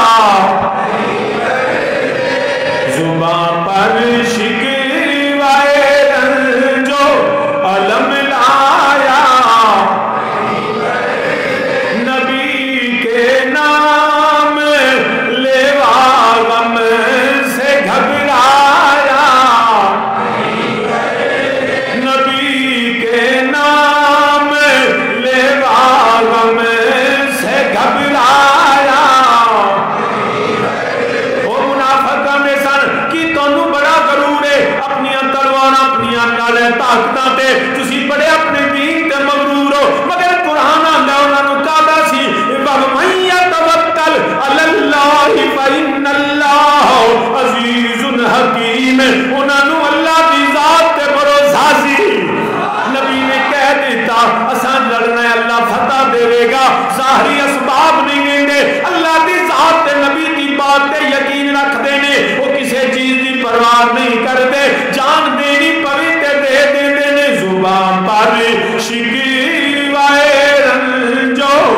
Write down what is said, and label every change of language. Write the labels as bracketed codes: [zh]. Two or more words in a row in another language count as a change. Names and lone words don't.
[ur] زبان پر شکوائے رنجو علم لایا نبی کے نام لیوا غم سے گھبرایا نبی کے نام لیوا غم سے گھبرایا [pa] وہ منافقہ میں سن کی تونوں بڑا غرور ہے اپنی تلوار اپنی نالے طاقتاں تے تسی بڑے اپنے دین تے مغرور ہو مگر قرآن آندا انہاں نوں کہدا سی [ar] وَمَن يَتَوَکَّلْ عَلَى اللَّهِ فَإِنَّ اللَّهَ عَزِیزٌ حَکِیمٌ [pa] انہاں نوں اللہ دی ذات تے بھروسہ سی نبی نے کہہ دیتا اساں لڑنا ہے اللہ فتح دے گا ظاہری اسباب نہیں دیں گے اللہ دی ذات تے نبی کی بات تے یقین رکھ دینے وہ کسی چیز دی پرواہ نہیں کرتے جان دینی پوی تے دے دینے [ur] زبان پر شکوائے رنجو